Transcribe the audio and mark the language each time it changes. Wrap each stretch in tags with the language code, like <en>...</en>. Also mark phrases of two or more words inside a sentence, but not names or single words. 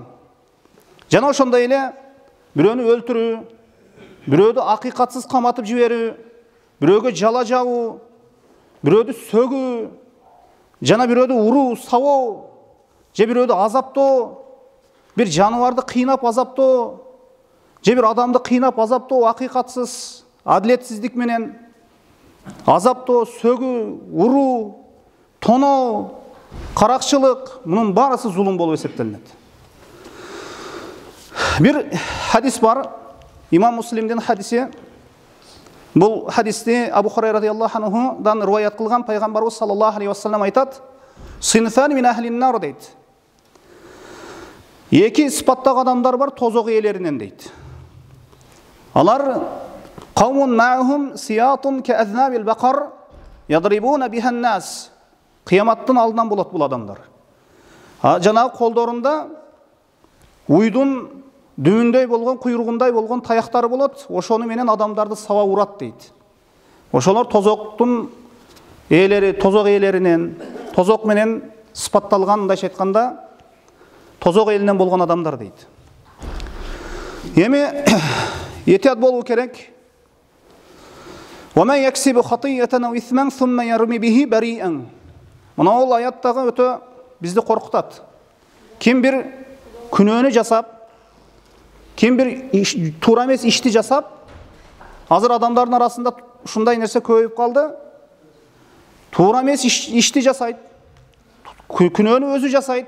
<ky>Жана ошондой эле бирөөнү өлтүрүү, бирөөдү акыйкатсыз каматып жиберүү, бирөөгө жала жабуу, бирөөдү сөгүү, жана бирөөдү уруу, сабоо, же бирөөдү азаптоо, bir жаныбарды кыйнап азаптоо, же bir адамды кыйнап азаптоо акыйкатсыз, адилетсиздик менен азаптоо, сөгүү, уруу, тоноо, каракчылык, мунун баарысы зулум болуп эсептелинет. Bir hadis бар, имам Муслимдин хадиси. Бұл хадисти Абу Хурайра радиаллаху анхудан риваят кылган пайгамбарыбыз</ky> <ar>صلى الله عليه وسلم</ar> <ky>айтат:</ky> <ar>"صنفان من أهل النار"</ar> <ky>дейт. Эки сыпаттагы адамдар бар тозок ээлеринен дейт.</ky> <ar>Алар قوم معهم سياط كأذناب البقر يضربون بها الناس.</ar> <ky>Кыяматтын алдынан болот бул адамдар. Жанагы колдорунда уйдун дүүндөй болгон, куйругундай болгон таяктары болот. Ошону менен адамдарды саба урат дейт. Ошолор тозоктун ээлери, тозок ээлеринен, тозок менен сыпатталган, мындайча айтканда, тозок элинен болгон адамдар дейт. Эми этият болуу керек.</ky> <ar>"ومن يكسب خطيئة أو إثما ثم يرم به بريئا."</ar> <ky>Мына ол аяттагы өтө бизди коркутат. Ким бир күнөөнү жасап, ким бир туура эмес ишти жасап, азыр адамдардын арасында ушундай нерсе көбөйүп калды. Туура эмес ишти жасайт, күнөөнү өзү жасайт.</ky>